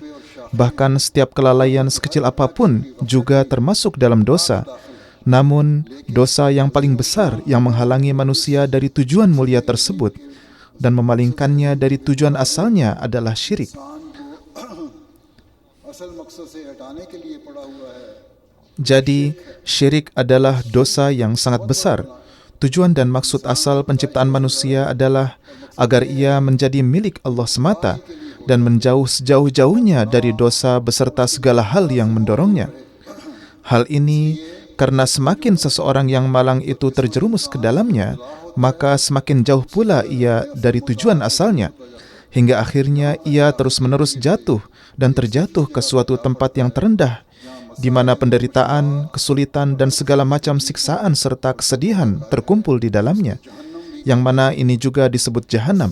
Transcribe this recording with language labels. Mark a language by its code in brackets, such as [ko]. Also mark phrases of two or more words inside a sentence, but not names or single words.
[id] Bahkan setiap kelalaian sekecil apapun juga termasuk dalam dosa. Namun, dosa yang paling besar yang menghalangi manusia dari tujuan mulia tersebut dan memalingkannya dari tujuan asalnya adalah syirik. [ur] اصل مقصد سے ہٹانے کے لیے پڑا ہوا ہے. [id] Jadi, syirik adalah dosa yang sangat besar. Tujuan dan maksud asal penciptaan manusia adalah agar ia menjadi milik Allah semata dan menjauh sejauh-jauhnya dari dosa beserta segala hal yang mendorongnya. Hal ini karena semakin seseorang yang malang itu terjerumus ke dalamnya, maka semakin jauh pula ia dari tujuan asalnya, hingga akhirnya ia terus-menerus jatuh dan terjatuh ke suatu tempat yang terendah, di mana penderitaan, kesulitan, dan segala macam siksaan serta kesedihan terkumpul di dalamnya, yang mana ini juga disebut jahanam.